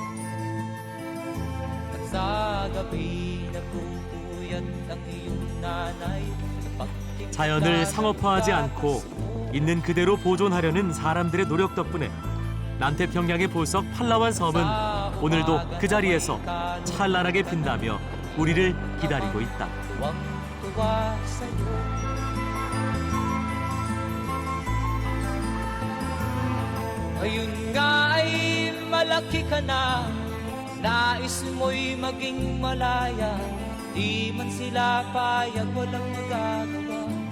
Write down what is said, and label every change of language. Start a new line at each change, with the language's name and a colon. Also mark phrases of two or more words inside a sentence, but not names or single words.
Korean: 자연을 상업화하지 않고 있는 그대로 보존하려는 사람들의 노력 덕분에 남태평양의 보석 팔라완 섬은 오늘도 그 자리에서 찬란하게 빛나며 우리를 기다리고 있다.
Filipino: Ngayon nga ay malaki ka na, nais mo'y maging malaya, di man sila payag, walang magagawa.